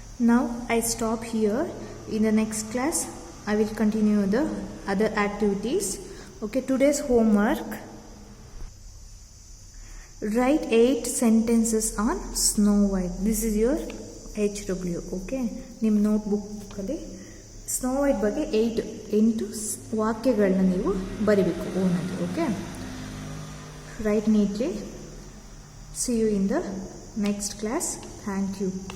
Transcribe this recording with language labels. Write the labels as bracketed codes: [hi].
[en] Now I stop here. In the next class I will continue the other activities. Okay, today's homework, write 8 sentences on Snow White. This is your HW. [kn] Okay, ನಿಮ್ಮ ನೋಟ್ಬುಕ್ಕಲ್ಲಿ snow white ಬಗ್ಗೆ 8 ವಾಕ್ಯಗಳನ್ನ ನೀವು ಬರಿಬೇಕು ಓನಾಗಿ. [en] Okay, write neatly. See you in the next class. Thank you.